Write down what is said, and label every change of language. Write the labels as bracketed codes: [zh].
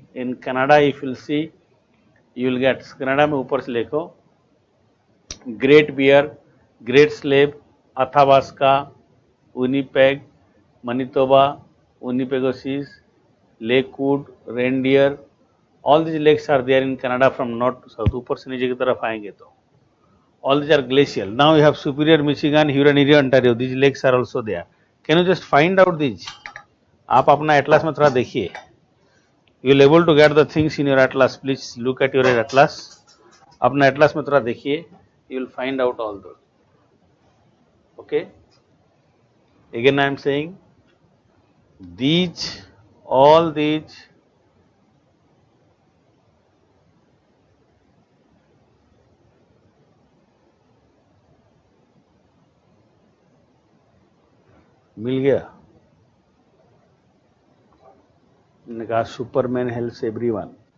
[en] In Canada, if you see, you will get Canada [hi] में ऊपर से देखो [en] Great Bear, Great Slave, Athabasca, Winnipeg, Manitoba, Winnipegosis, Lakewood, Reindeer, all these lakes are there in Canada from north to south. [hi] ऊपर से नीचे की तरफ आएंगे तो [en] all these are glacial. Now you have Superior, Michigan, Huron area, Ontario. These lakes are also there. Can you just find out these? [hi] आप अपना atlas में थोड़ा देखिए. [en] You will able to get the things in your atlas. Please look at your atlas. [hi] अपना atlas में थोड़ा देखिए. [en] You will find out all those. Okay. Again I am saying these, all these [hi] मिल गया. मैंने कहा [en] Superman helps everyone.